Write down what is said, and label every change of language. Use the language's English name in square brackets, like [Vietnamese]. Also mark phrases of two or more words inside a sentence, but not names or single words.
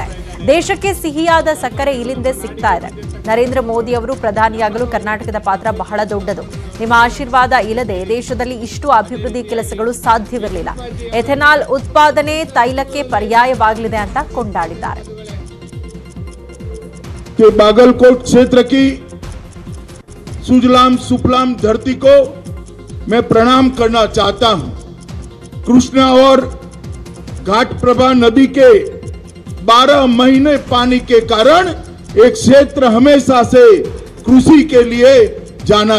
[Kannada] ದೇಶಕ್ಕೆ ಸಿಹಿಯಾದ ಸಕ್ಕರೆ ಇಲ್ಲಿಂದೇ ಸಿಗ್ತಾ ಇದೆ. ನರೇಂದ್ರ ಮೋದಿ ಅವರು ಪ್ರಧಾನಿಯಾಗಲು ಕರ್ನಾಟಕದ ಪಾತ್ರ ಬಹಳ ದೊಡ್ಡದು. ನಿಮ್ಮ ಆಶೀರ್ವಾದ ಇಲ್ಲದೆ ದೇಶದಲ್ಲಿ ಇಷ್ಟು ಅಭಿವೃದ್ಧಿ ಕೆಲಸಗಳು ಸಾಧ್ಯವಿರಲಿಲ್ಲ. ಎಥೆನಾಲ್ ಉತ್ಪಾದನೆ ತೈಲಕ್ಕೆ ಪರ್ಯಾಯವಾಗಲಿದೆ ಅಂತ ಕೊಂಡಾಡಿದ್ದಾರೆ. [Hindi] बागलकोट क्षेत्र की सुजलाम सुफलाम धरती को मैं प्रणाम करना चाहता हूं. कृष्णा और घाटप्रभा नदी के 12 महीने पानी के कारण एक क्षेत्र हमेशा से कृषि के लिए जाना